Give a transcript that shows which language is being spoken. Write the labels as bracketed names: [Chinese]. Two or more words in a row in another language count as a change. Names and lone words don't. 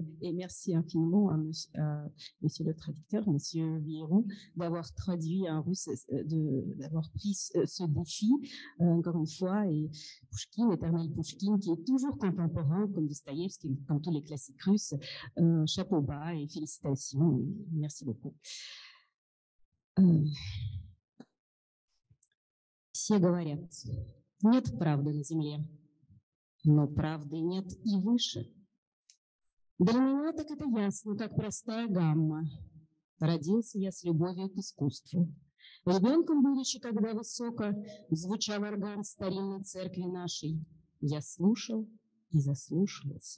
[French] Et merci infiniment à monsieur le traducteur, monsieur Vierou, d'avoir traduit en russe, d'avoir pris ce défi, encore une fois. Et Pouchkine, éternel Pouchkine, qui est toujours contemporain, comme Dostoïevski, comme tous les classiques russes. Chapeau bas et félicitations. Merci beaucoup. [Russian] Все говорят, нет правды на земле, но правды нет и выше. Для меня так это ясно, как простая гамма. Родился я с любовью к искусству. Ребенком будучи, когда высоко звучал орган старинной церкви нашей, я слушал и заслушивался.